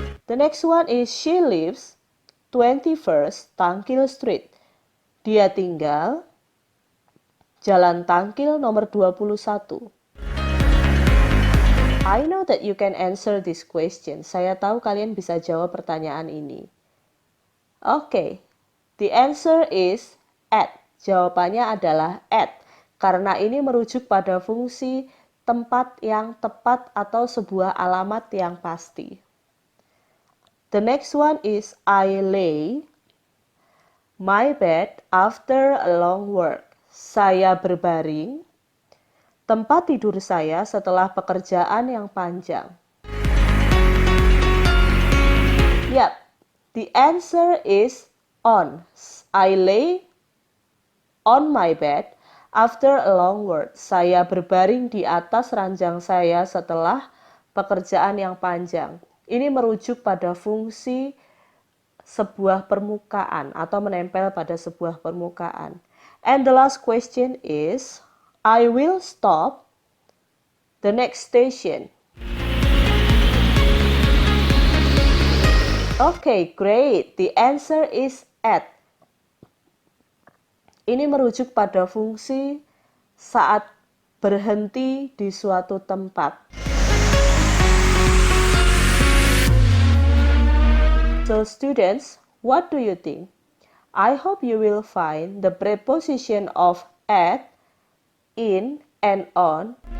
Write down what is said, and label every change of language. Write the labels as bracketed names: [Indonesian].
[English] The next one is she lives 21st Tangkil Street. [Indonesian] Dia tinggal Jalan Tangkil nomor 21. [English] I know that you can answer this question. [Indonesian] Saya tahu kalian bisa jawab pertanyaan ini. [English] Oke, the answer is at. [Indonesian] Jawabannya adalah at. Karena ini merujuk pada fungsi tempat yang tepat atau sebuah alamat yang pasti. [English] The next one is I lay my bed after a long work. [Indonesian] Saya berbaring tempat tidur saya setelah pekerjaan yang panjang. [English] Yap, the answer is on. I lay on my bed after a long work. [Indonesian] Saya berbaring di atas ranjang saya setelah pekerjaan yang panjang. Ini merujuk pada fungsi sebuah permukaan atau menempel pada sebuah permukaan. [English] And the last question is, I will stop the next station. Okay, great. The answer is at. [Indonesian] Ini merujuk pada fungsi saat berhenti di suatu tempat. [English] So students, what do you think? I hope you will find the preposition of at, in, and on